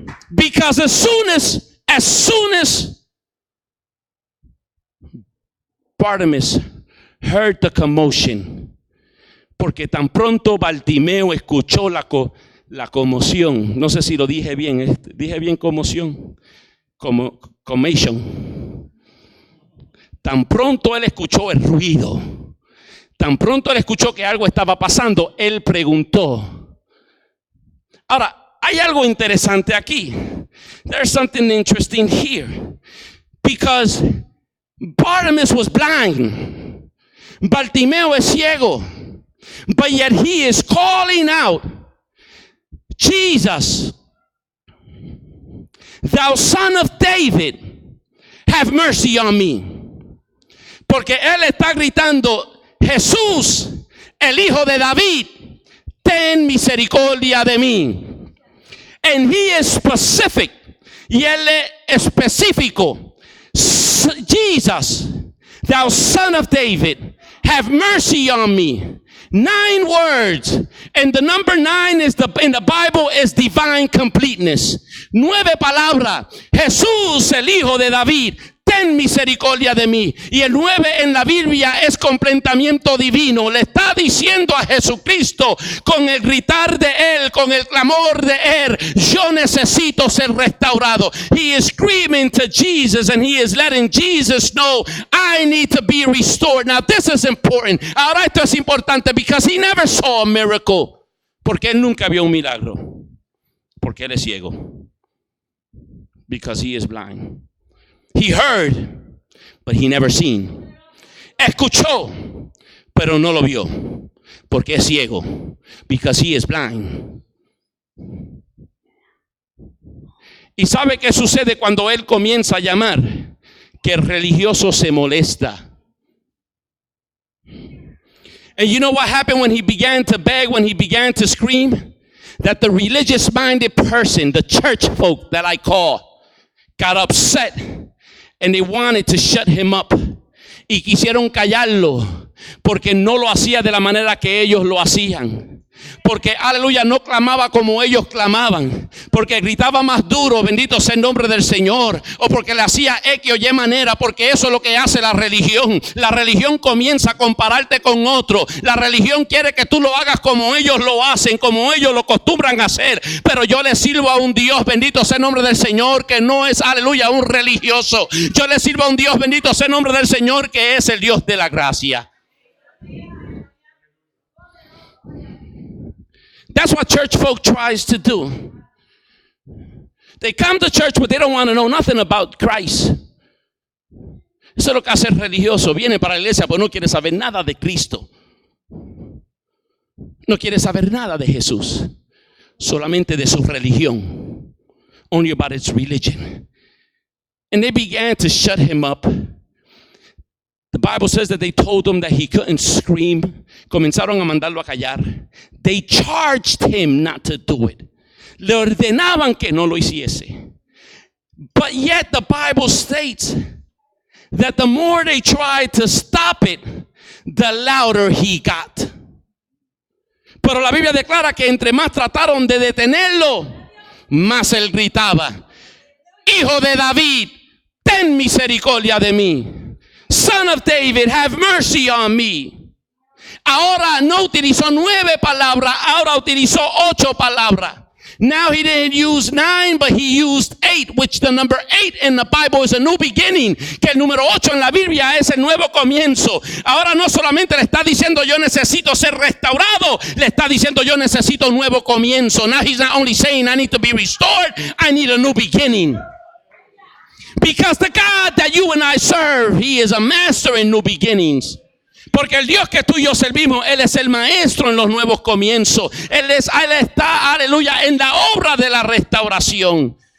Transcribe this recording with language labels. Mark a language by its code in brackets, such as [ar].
[en] Because as soon as Bartimaeus heard the commotion, [es] porque tan pronto Bartimeo escuchó la conmoción, no sé si lo dije bien conmoción, commotion. Tan pronto él escuchó el ruido, tan pronto él escuchó que algo estaba pasando, él preguntó. Ahora, hay algo interesante aquí. [en] There's something interesting here. Because Bartimaeus was blind. [es] Bartimeo es ciego. [en] But yet he is calling out, Jesus, thou son of David, have mercy on me. [es] Porque él está gritando, Jesús, el hijo de David, ten misericordia de mí. [en] And he is specific. [es] Y él es específico. [en] Jesus, thou son of David, have mercy on me. 9 words, and the number 9 is in the Bible is divine completeness. [es] 9 palabras. Jesús, el hijo de David, ten misericordia de mí. Y el 9 en la Biblia es completamiento divino. Le está diciendo a Jesucristo con el gritar de él, con el clamor de él, yo necesito ser restaurado. [en] He is screaming to Jesus and he is letting Jesus know, I need to be restored. Now this is important. [es] Ahora esto es importante [en] because he never saw a miracle. [es] Porque él nunca vio un milagro. Porque él es ciego. [en] Because he is blind. He heard, but he never seen. [es] Escuchó, pero no lo vio, porque es ciego. [en] Because he is blind. [es] ¿Y sabe qué sucede cuando él comienza a llamar? Que el religioso se molesta. [en] And you know what happened when he began to beg, when he began to scream? That the religious-minded person, the church folk that I call, got upset and they wanted to shut him up. [es] Y quisieron callarlo porque no lo hacía de la manera que ellos lo hacían. Porque, aleluya, no clamaba como ellos clamaban. Porque gritaba más duro, bendito sea el nombre del Señor. O porque le hacía X o Y manera. Porque eso es lo que hace la religión. La religión comienza a compararte con otro. La religión quiere que tú lo hagas como ellos lo hacen, como ellos lo acostumbran a hacer. Pero yo le sirvo a un Dios, bendito sea el nombre del Señor, que no es, aleluya, un religioso. Yo le sirvo a un Dios, bendito sea el nombre del Señor, que es el Dios de la gracia. [en] That's what church folk tries to do. They come to church, but they don't want to know nothing about Christ. [es] Eso es lo que hace el religioso. Viene para la iglesia, pero no quiere saber nada de Cristo. No quiere saber nada de Jesús. Solamente de su religión. [en] Only about its religion. And they began to shut him up. The Bible says that they told him that he couldn't scream. [es] Comenzaron a mandarlo a callar. [en] They charged him not to do it. [es] Le ordenaban que no lo hiciese. [en] But yet the Bible states that the more they tried to stop it, the louder he got. [es] Pero la Biblia declara que entre más trataron de detenerlo, más él gritaba: Hijo de David, ten misericordia de mí. [en] Son of David, have mercy on me. [es] Ahora no utilizó 9 palabras, ahora utilizó 8 palabras. [en] Now he didn't use 9, but he used 8, which the number 8 in the Bible is a new beginning. [es] Que el número 8 en la Biblia es el nuevo comienzo. Ahora no solamente le está diciendo yo necesito ser restaurado, le está diciendo yo necesito un nuevo comienzo. [en] Now he's not only saying I need to be restored, I need a new beginning. Because the God that you and I serve, he is a master in new beginnings. [es] Porque el Dios que tú y yo servimos, él es el maestro en los nuevos comienzos. Él está, aleluya, en la obra de la restauración.